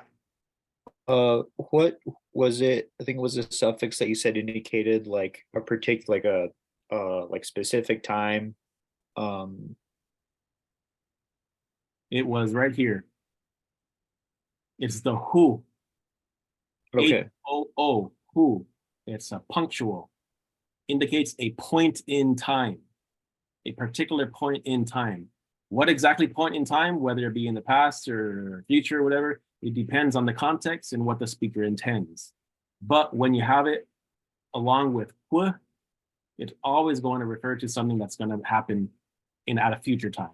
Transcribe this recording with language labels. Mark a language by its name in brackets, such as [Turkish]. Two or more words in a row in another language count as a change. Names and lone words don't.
[English] What was it? I think it was a suffix that you said indicated like a particular, like specific time. It was right here. It's the who. Okay. H-O-O, who. It's a punctual. Indicates a point in time. A particular point in time. What exactly point in time, whether it be in the past or future or whatever, it depends on the context and what the speaker intends. But when you have it along with hu, it's always going to refer to something that's going to happen at a future time.